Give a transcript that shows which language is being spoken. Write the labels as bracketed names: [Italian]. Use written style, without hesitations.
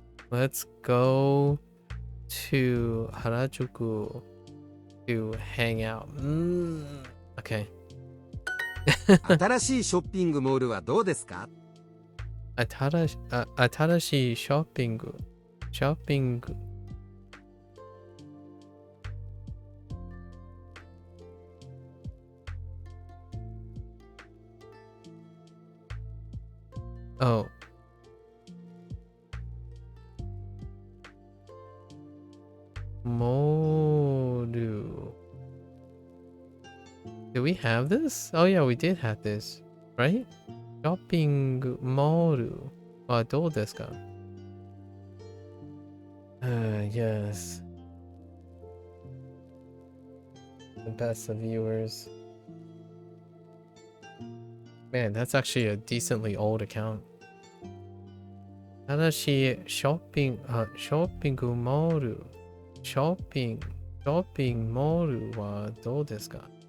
[English] Let's go to Harajuku to hang out. Okay. [Japanese] 新しいショッピングモールはどうですか？新しいショッピング。 [English] Oh. [Japanese] Moru. [English] Did we have this? Oh yeah, we did have this, right? [Japanese] Shopping moru. はどうですか? [English] Yes. The best of viewers. Man, that's actually a decently old account. [Japanese] ただし、ショッピングモール。ショッピングモールはどうですか?